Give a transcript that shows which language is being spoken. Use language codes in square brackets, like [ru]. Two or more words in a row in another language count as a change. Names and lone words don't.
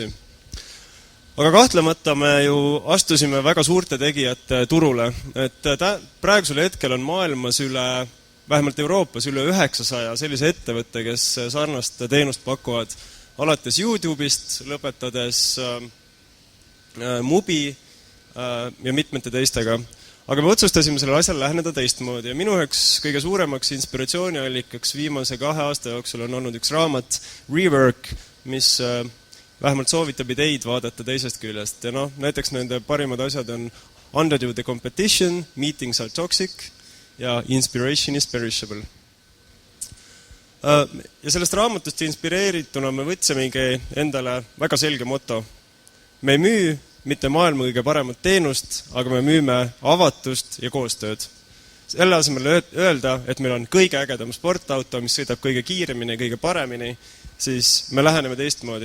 [et] Aga kahtlemata me ju astusime väga suurte tegijate turule, et praegusel hetkel on maailmas vähemalt Euroopas üle 900 sellise ettevõtte, kes sarnast teenust pakuvad, alates YouTube'ist, lõpetades Mubi ja mitmete teistega. Aga me otsustasime sellele asjale läheneda teistmoodi ja minu üheks kõige suuremaks inspiratsiooniallikaks viimase 2 aasta jooksul on olnud üks raamat Rework, mis vähemalt soovitab ideid vaadata teisest küljest. Ja näiteks nende parimad asjad on Undo the Competition, Meetings are Toxic ja Inspiration is Perishable. Ja sellest raamatust inspireerituna me võtsimegi endale väga selge moto. Me ei müü mitte maailma kõige paremat teenust, aga me müüme avatust ja koostööd. Selle asemel öelda, et meil on kõige ägedam sportauto, mis sõidab kõige kiiremini ja kõige paremini, siis me läheneme teistmoodi.